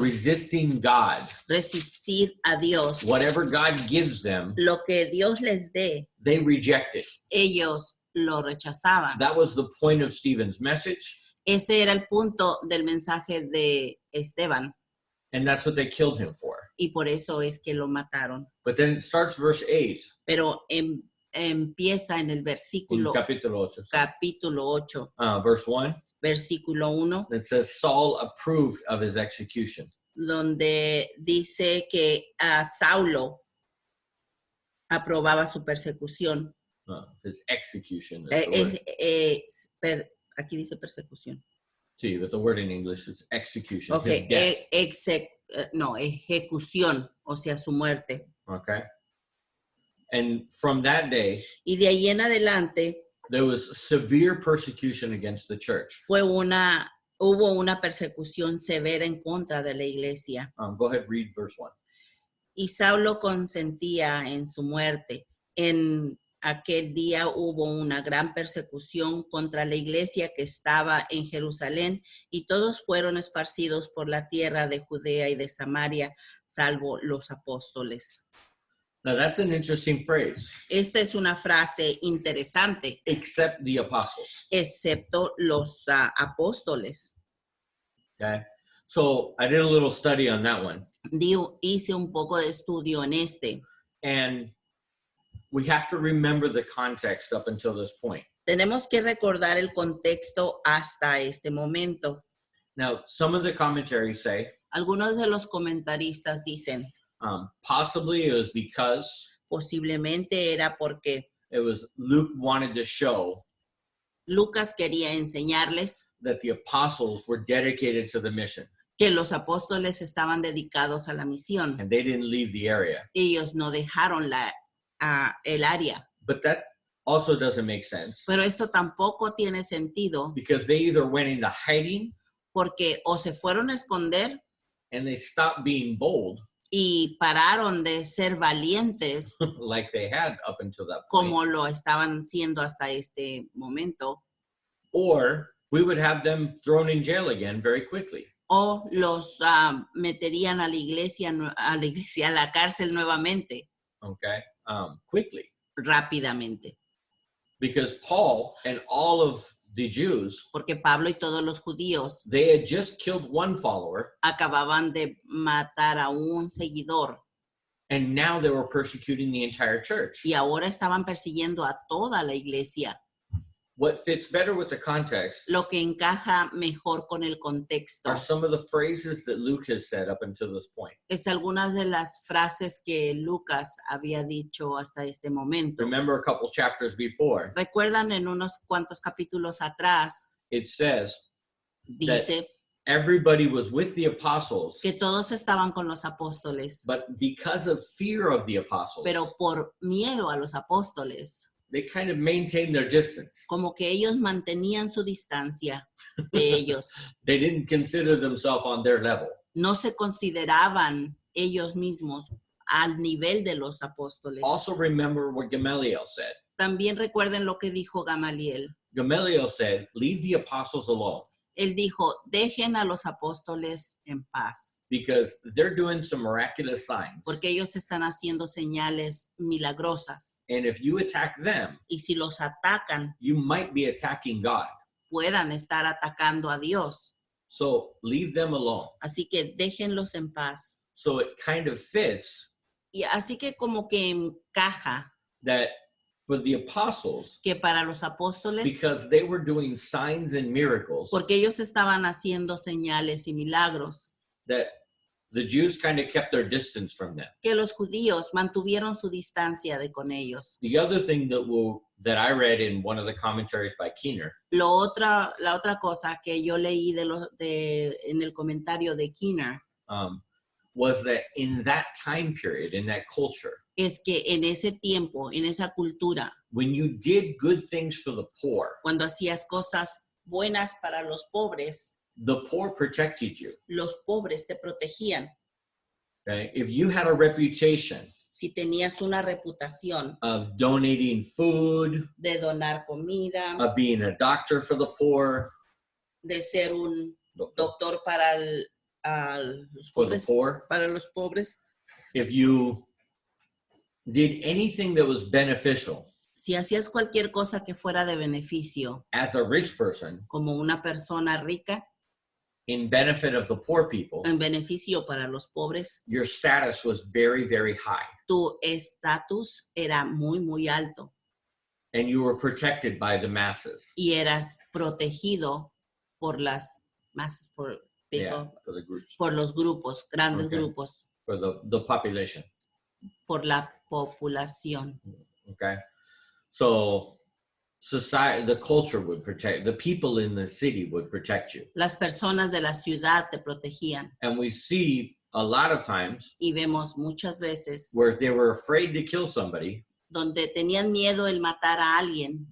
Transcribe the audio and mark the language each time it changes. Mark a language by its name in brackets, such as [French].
[English] resisting God. [Spanish] Resistir a Dios. [English] Whatever God gives them, [Spanish] Lo que Dios les dé, [English] they reject it. [Spanish] ellos lo rechazaban. [English] That was the point of Stephen's message, [Spanish] Ese era el punto del mensaje de Esteban [English] and that's what they killed him for. [Spanish] y por eso es que lo mataron. [English] But then it starts verse 8 [Spanish] Pero empieza en el [English] in [Spanish] versículo capítulo 8. capítulo 8, [English] Verse 1, [Spanish] versículo 1, [English] it says, Saul approved of his execution. [Spanish] donde dice que a Saulo aprobaba su persecución. [English] His execution. Is the word. [Spanish] Aquí dice persecución. [English] See, but the word in English is execution. Okay, His death. [Spanish] ejecución, o sea, su muerte. [English] Okay. And from that day, [Spanish] Y de ahí en adelante [English] there was severe persecution against the church. [Spanish] hubo una persecución severa en contra de la iglesia. [English] Go ahead, read verse 1. [Spanish] Y Saulo consentía en su muerte. En aquel día hubo una gran persecución contra la iglesia que estaba en Jerusalén y todos fueron esparcidos por la tierra de Judea y de Samaria, salvo los apóstoles. [English] Now that's an interesting phrase. [Spanish] Esta es una frase interesante, [English] Except the apostles. [Spanish] excepto los apóstoles. [English] Okay. So I did a little study on that one. [Spanish] Hice un poco de estudio en este. [English] And we have to remember the context up until this point. [Spanish] Tenemos que recordar el contexto hasta este momento. [English] Now, some of the commentaries say [Spanish] Algunos de los comentaristas dicen, [English] possibly it was because [Spanish] posiblemente era porque [English] it was Luke wanted to show [Spanish] Lucas quería enseñarles [English] that the apostles were dedicated to the mission [Spanish] que los apóstoles estaban dedicados a la misión. [English] and they didn't leave the area. [Spanish] Ellos no dejaron el área. [English] But that also doesn't make sense [Spanish] Pero esto tampoco tiene sentido [English] because they either went into hiding [Spanish] porque o se fueron a esconder [English] and they stopped being bold [Spanish] y pararon de ser valientes [English] like they had up until that point, [Spanish] como lo estaban siendo hasta este momento, [English] or we would have them thrown in jail again very quickly. [Spanish] o los meterían a la cárcel nuevamente, [English] Okay, quickly. [Spanish] rápidamente. [English] Because Paul and all of the Jews, [Spanish] porque Pablo y todos los judíos [English] they had just killed one follower, [Spanish] acababan de matar a un seguidor [English] and now they were persecuting the entire church. [Spanish] y ahora estaban persiguiendo a toda la iglesia. [English] What fits better with the context [Spanish] Lo que encaja mejor con el contexto [English] are some of the phrases that Luke has said up until this point. [Spanish] es algunas de las frases que Lucas había dicho hasta este momento. [English] Remember a couple chapters before, [Spanish] Recuerdan en unos cuantos capítulos atrás, [English] it says [Spanish] dice [English] everybody was with the apostles, [Spanish] que todos estaban con los apóstoles, [English] but because of fear of the apostles, [Spanish] pero por miedo a los apóstoles, [English] they kind of maintained their distance. [Spanish] como que ellos mantenían su distancia de ellos. [English] They didn't consider themselves on their level. [Spanish] No se consideraban ellos mismos al nivel de los apóstoles. [English] Also remember what Gamaliel said. [Spanish] También recuerden lo que dijo Gamaliel. [English] Gamaliel said, leave the apostles alone [Spanish] Él dijo, dejen a los apóstoles en paz, [English] because they're doing some miraculous signs. [Spanish] porque ellos están haciendo señales milagrosas. [English] And if you attack them, [Spanish] Y si los atacan, [English] you might be attacking God. [Spanish] puedan estar atacando a Dios. [English] So leave them alone. [Spanish] Así que déjenlos en paz. [English] So it kind of fits [Spanish] Y así que como que encaja [English] that for the apostles, [Spanish] que para los apóstoles, [English] because they were doing signs and miracles, [Spanish] porque ellos estaban haciendo señales y milagros, [English] that the Jews kind of kept their distance from them. [Spanish] que los judíos mantuvieron su distancia de con ellos. [English] The other thing that I read in one of the commentaries by Keener [Spanish] La otra cosa que yo leí en el comentario de Keener [English] was that in that time period, in that culture, [Spanish] es que en ese tiempo, en esa cultura, [English] when you did good things for the poor [Spanish] cuando hacías cosas buenas para los pobres [English] protected you. [Spanish] los pobres te protegían. [English] Okay? If you had a reputation [Spanish] Si tenías una reputación [English] of donating food, [Spanish] de donar comida, [English] of being a doctor for the poor, [Spanish] de ser un doctor para los [English] for the poor, [Spanish] para los pobres, [English] if you did anything that was beneficial [Spanish] si hacías cualquier cosa que fuera de beneficio, [English] as a rich person [Spanish] como una persona rica, [English] in benefit of the poor people, [Spanish] en beneficio para los pobres, [English] your status was very, very high [Spanish] tu estatus era muy, muy alto [English] and you were protected by the masses. [Spanish] y eras protegido por las masas, por [English] For the groups, [Spanish] por los grupos, grandes [English] Okay. [Spanish] grupos, [English] for the population. [Spanish] por la población. [English] Okay. So society, the culture would protect, the people in the city would protect you. [Spanish] Las personas de la ciudad te protegían [English] And we see a lot of times [Spanish] y vemos muchas veces [English] where they were afraid to kill somebody [Spanish] donde tenían miedo el matar a alguien